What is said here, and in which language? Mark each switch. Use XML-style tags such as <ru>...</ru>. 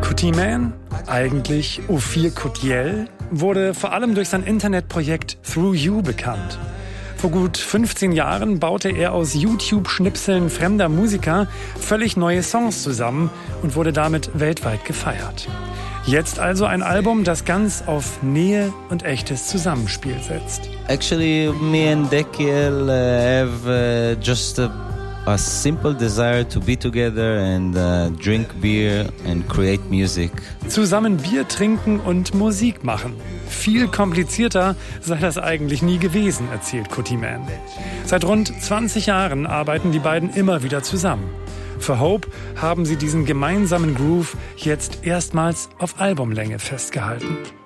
<de>Kutiman, eigentlich Ophir Kutiel, wurde vor allem durch sein Internetprojekt Through You bekannt. Vor gut 15 Jahren baute er aus YouTube-Schnipseln fremder Musiker völlig neue Songs zusammen und wurde damit weltweit gefeiert. Jetzt also ein Album, das ganz auf Nähe und echtes Zusammenspiel setzt.</de> <en>Actually, me and Dekal have just a simple desire to be together and drink beer and create music.</en> <de>Zusammen Bier trinken und Musik machen. Viel komplizierter sei das eigentlich nie gewesen, erzählt Kutiman. Seit rund 20 Jahren arbeiten die beiden immer wieder zusammen. Für Hope haben sie diesen gemeinsamen Groove jetzt erstmals auf Albumlänge festgehalten.</de>